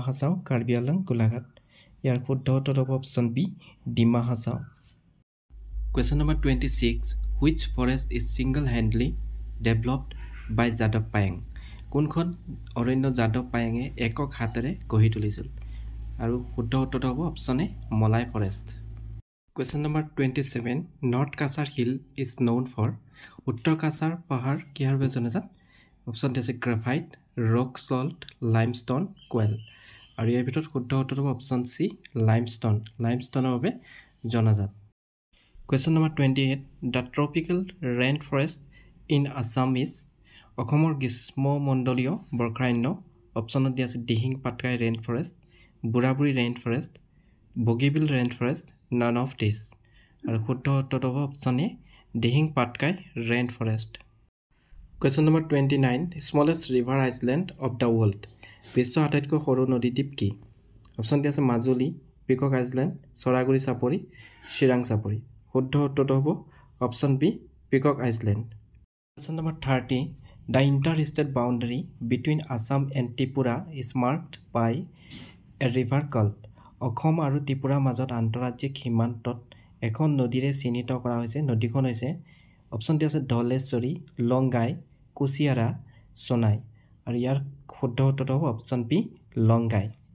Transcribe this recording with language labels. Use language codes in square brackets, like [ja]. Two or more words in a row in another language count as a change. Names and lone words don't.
[as] হাছাও কাৰ্বি আংলং গোলাঘাট ইয়াৰ শুদ্ধ উত্তৰ হ'ব অপচন বি ডিমা হাছাও [en] question number 26 which forest is single-handedly developed by Jadav Payeng [as] কোনখন অৰণ্য যাদৱ পায়েঙে একক হাতেৰে গঢ়ি তুলিছিল আৰু শুদ্ধ উত্তৰ হ'ব অপচন এ মলাই ফৰেষ্ট [en] question number 27 North Kasar Hill is known for [as] উত্তৰ কাছাৰ পাহাৰ কিহৰ বাবে জনাজাত অপচন আছে [en] graphite rock salt limestone coal [as] আৰু ইয়াৰ ভিতৰত শুদ্ধ উত্তৰ হ'ব অপচন সি লাইমষ্টোনৰ বাবে জনাজাত [en] question number 28 the tropical rainforest in Assam is [as] অসমৰ গ্ৰীষ্মমণ্ডলীয় বৰ্ষাৰণ্য অপচনত দিয়া আছে দিহিং পাটকাই ৰেইন ফৰেষ্ট বুঢ়াবুঢ়ী ৰেইন ফৰেষ্ট বগীবিল ৰেইন ফৰেষ্ট [en] none of this [as] আৰু শুদ্ধ উত্তৰ হ'ব অপচন এ দিহিং পাটকাই ৰেইন ফৰেষ্ট [en] question number 29 smallest river island of the world [as] বিশ্বৰ আটাইতকৈ সৰু নদী দ্বীপ কি অপচন দিয়া আছে মাজুলী পিকক আইলেণ্ড চৰাগুৰি চাপৰি চিৰাং চাপৰি শুদ্ধ উত্তৰ হ'ব অপচন বি পিকক আইলেণ্ড [en] question number 30 The interstate boundary between Assam and Tripura is marked by a river called [as] অসম আৰু ত্ৰিপুৰাৰ মাজত আন্তঃৰাজ্যিক সীমান্তত এখন নদীৰে চিহ্নিত কৰা হৈছে নদীখন হৈছে অপচন দিয়া আছে ধলেশ্বৰী লংগাই কুচিয়াৰা সোনাই আৰু ইয়াৰ শুদ্ধ উত্তৰ হ'ব অপচন বি লংগাই